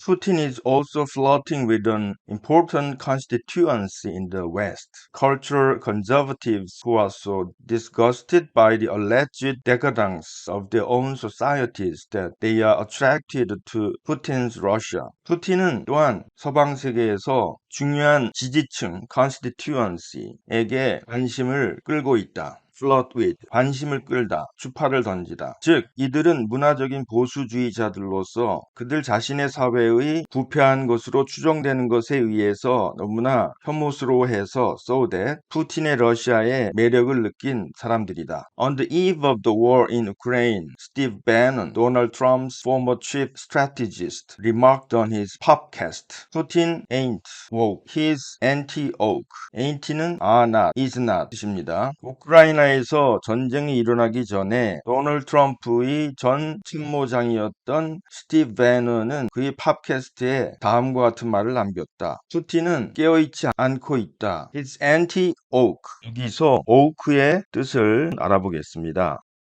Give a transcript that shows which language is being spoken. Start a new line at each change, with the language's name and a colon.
English: Putin is also flirting with an important constituency in the West. Cultural conservatives who are so disgusted by the alleged decadence of their own societies that they are attracted to Putin's Russia.
Korean: 푸틴은 또한 서방 세계에서 중요한 지지층
English: constituency
Korean: 에게 관심을 끌고 있다.
English: flirt with,
Korean: 관심을 끌다, 주파를 던지다. 즉, 이들은 문화적인 보수주의자들로서 그들 자신의 사회의 부패한 것으로 추정되는 것에 의해서 너무나 혐오스러워해서
English: so that
Korean: 푸틴의 러시아에 매력을 느낀 사람들이다.
English: On the eve of the war in Ukraine, Steve Bannon, Donald Trump's former chief strategist, remarked on his podcast, Putin ain't woke, he's anti-woke. ain't
Korean: 는
English: are not, is not
Korean: 뜻입니다. 우크라이나에서 전쟁이 일어나기 전에 도널드 트럼프의 전 참모장이었던 스티브 배너는 그의 팟캐스트에 다음과 같은 말을 남겼다. 푸틴은 깨어있지 않고 있다.
English: He's anti-woke.
Korean: 여기서
English: woke
Korean: 의 뜻을 알아보겠습니다.